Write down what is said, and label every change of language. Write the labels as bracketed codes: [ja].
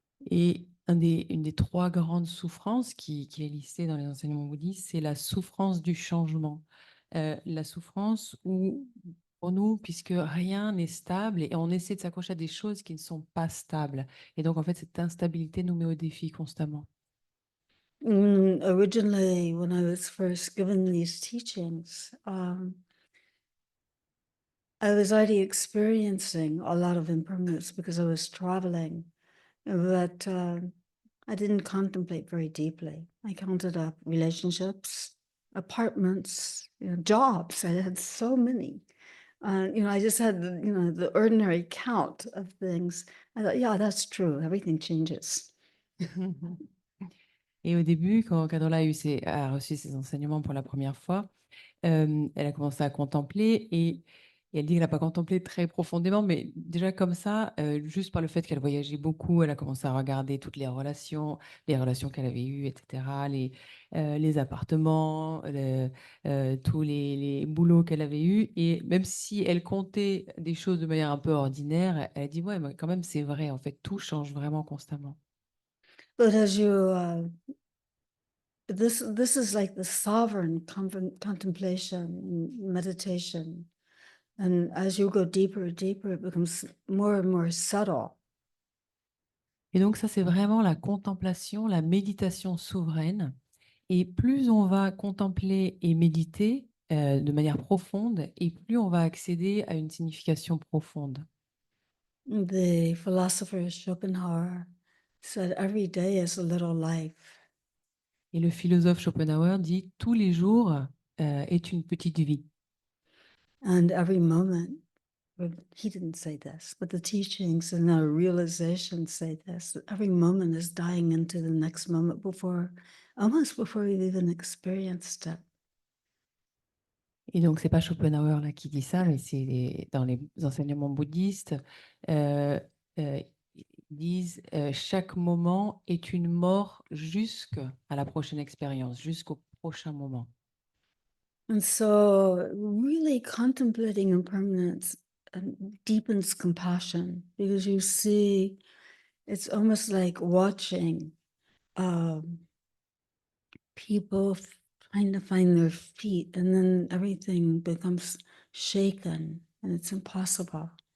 [fr] Et une des trois grandes souffrances qui est listée dans les enseignements bouddhistes, c'est la souffrance du changement. La souffrance où pour nous, puisque rien n'est stable et on essaie de s'accrocher à des choses qui ne sont pas stables. Et donc, en fait, cette instabilité nous met au défi constamment. [en] Originally, when I was first given these teachings, I was already experiencing a lot of impermanence because I was traveling, but I didn't contemplate very deeply. I counted up relationships, apartments, jobs. I had so many. I just had the ordinary count of things. I thought, yeah, that's true. Everything changes. [fr] Et au début, quand Carola a reçu ses enseignements pour la première fois, elle a commencé à contempler et elle dit qu'elle n'a pas contemplé très profondément, mais déjà comme ça, juste par le fait qu'elle voyageait beaucoup, elle a commencé à regarder toutes les relations qu'elle avait eues, etc., les appartements, tous les boulots qu'elle avait eus. Et même si elle comptait des choses de manière un peu ordinaire, elle a dit, ouais, mais quand même, c'est vrai, en fait, tout change vraiment constamment. [en] But as this is like the sovereign contemplation and meditation. And as you go deeper and deeper, it becomes more and more subtle. [fr] Et donc ça, c'est vraiment la contemplation, la méditation souveraine. Et plus on va contempler et méditer de manière profonde, et plus on va accéder à une signification profonde. [en] The philosopher Schopenhauer said every day is a little life. [fr] Et le philosophe Schopenhauer dit tous les jours est une petite vie. [en] And every moment, but he didn't say this, but the teachings and our realization say this, that every moment is dying into the next moment almost before we've even experienced it. [fr] Et donc, c'est pas Schopenhauer là qui dit ça, mais c'est dans les enseignements bouddhistes. euh, ils disent chaque moment est une mort jusqu'à la prochaine expérience, jusqu'au prochain moment. [en] And so really contemplating impermanence deepens compassion because you see it's almost like watching people trying to find their feet, and then everything becomes shaken and it's impossible.